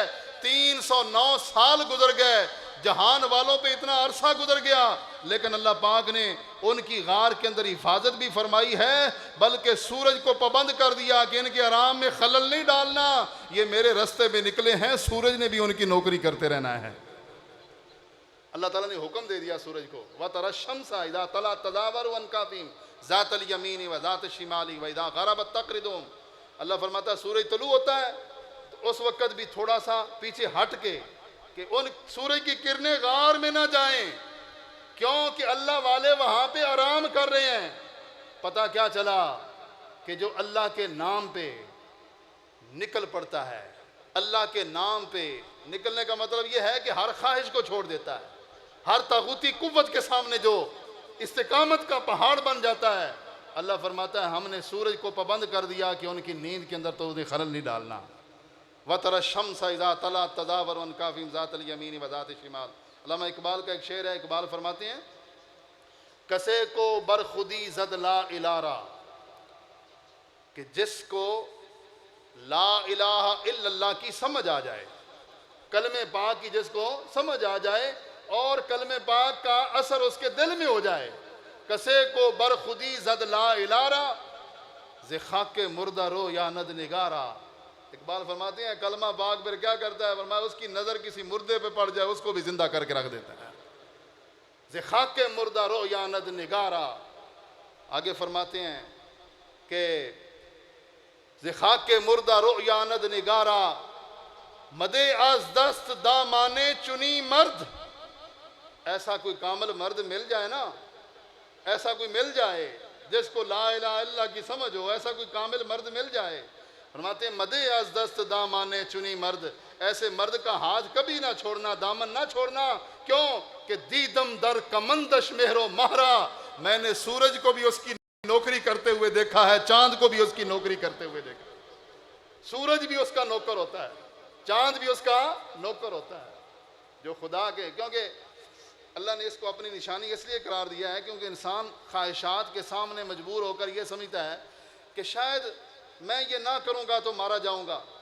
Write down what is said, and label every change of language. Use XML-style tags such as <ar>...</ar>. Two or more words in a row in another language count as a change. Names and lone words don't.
<ur>309 سال گزر گئے، جہان والوں پہ اتنا عرصہ گزر گیا، لیکن اللہ پاک نے ان کی غار کے اندر حفاظت بھی فرمائی ہے، بلکہ سورج کو پابند کر دیا کہ ان کے آرام میں خلل نہیں ڈالنا، یہ میرے رستے میں نکلے ہیں. سورج نے بھی ان کی نوکری کرتے رہنا ہے. اللہ تعالیٰ نے حکم دے دیا سورج کو،</ur> <ar>وَتَرَى الشَّمْسَ إِذَا طَلَعَتْ تَزَاوَرُ عَنْ كَهْفِهِمْ ذَاتَ الْيَمِينِ وَذَاتِ الشِّمَالِ وَإِذَا غَرَبَتْ تَقْرِضُهُمْ.</ar> <ur>اللہ فرماتا ہے سورج طلوع ہوتا ہے تو اس وقت بھی تھوڑا سا پیچھے ہٹ کے کہ ان سورج کی کرنیں غار میں نہ جائیں، کیونکہ اللہ والے وہاں پہ آرام کر رہے ہیں. پتہ کیا چلا کہ جو اللہ کے نام پہ نکل پڑتا ہے، اللہ کے نام پہ نکلنے کا مطلب یہ ہے کہ ہر خواہش کو چھوڑ دیتا ہے، ہر طاغوتی قوت کے سامنے جو استقامت کا پہاڑ بن جاتا ہے. اللہ فرماتا ہے ہم نے سورج کو پابند کر دیا کہ ان کی نیند کے اندر تو انہیں خلل نہیں ڈالنا.</ur> <ar>وَتَرَى الشَّمْسَ إِذَا طَلَعَتْ تَزَاوَرُ عَنْ كَهْفِهِمْ ذَاتَ الْيَمِينِ وَذَاتِ الشِّمَالِ.</ar> <ur>علامہ اقبال کا ایک شعر ہے، اقبال فرماتے ہیں</ur> <fa>کسے کو برخودی زد لا الارا،</fa> <ur>کہ جس کو</ur> <ar>لا الہ الا اللہ</ar> <ur>کی سمجھ آ جائے، کلمہ پاک کی جس کو سمجھ آ جائے اور کلمہ پاک کا اثر اس کے دل میں ہو جائے.</ur> <fa>کسے کو برخودی زد لا الارا ز خاک مردہ رو یا ند نگارا.</fa> <ur>اقبال فرماتے ہیں کلمہ پاک پھر کیا کرتا ہے، فرمایا اس کی نظر کسی مردے پہ پڑ جائے اس کو بھی زندہ کر کے رکھ دیتا ہے.</ur> <fa>ز خاک مردہ رو یا ند نگارا.</fa> <ur>آگے فرماتے ہیں کہ</ur> <fa>ز خاک مردہ رو یا ند نگارا مدے از دست دامانے چنی مرد.</fa> <ur>ایسا کوئی کامل مرد مل جائے نا، ایسا کوئی مل جائے جس کو</ur> <ar>لا الہ الا اللہ</ar> <ur>کی سمجھ ہو، ایسا کوئی کامل مرد مل جائے. فرماتے ہیں</ur> <fa>مدے از دست دامانے چنی مرد،</fa> <ur>ایسے مرد کا ہاتھ کبھی نہ چھوڑنا، دامن نہ چھوڑنا. کیوں کہ</ur> <fa>دیدم در کمندش مہر و مہرا،</fa> <ur>میں نے سورج کو بھی اس کی نوکری کرتے ہوئے دیکھا ہے، چاند کو بھی اس کی نوکری کرتے ہوئے دیکھا. سورج بھی اس کا نوکر ہوتا ہے، چاند بھی اس کا نوکر ہوتا ہے جو خدا کے. کیونکہ اللہ نے اس کو اپنی نشانی اس لیے قرار دیا ہے کیونکہ انسان خواہشات کے سامنے مجبور ہو کر یہ سمجھتا ہے کہ شاید میں یہ نہ کروں گا تو مارا جاؤں گا.</ur>